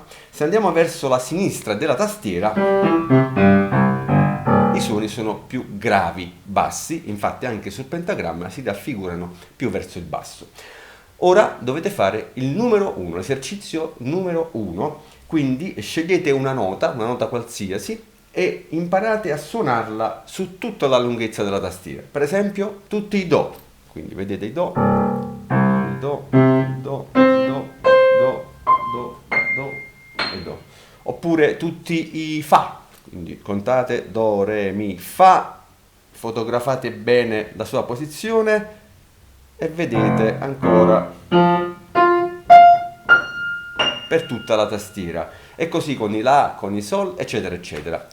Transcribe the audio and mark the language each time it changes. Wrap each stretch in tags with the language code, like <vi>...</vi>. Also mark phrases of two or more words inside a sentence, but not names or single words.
<it>Se andiamo verso la sinistra della tastiera i suoni sono più gravi, bassi, infatti anche sul pentagramma si raffigurano più verso il basso. Ora dovete fare il numero 1, l'esercizio numero 1. Quindi scegliete una nota qualsiasi, e imparate a suonarla su tutta la lunghezza della tastiera. Per esempio, tutti i do. Quindi vedete i do, do, do, do, do, do, do e do. Oppure tutti i fa. Quindi contate do, re, mi, fa, fotografate bene la sua posizione e vedete ancora per tutta la tastiera, e così con i la, con i sol, eccetera eccetera.</it>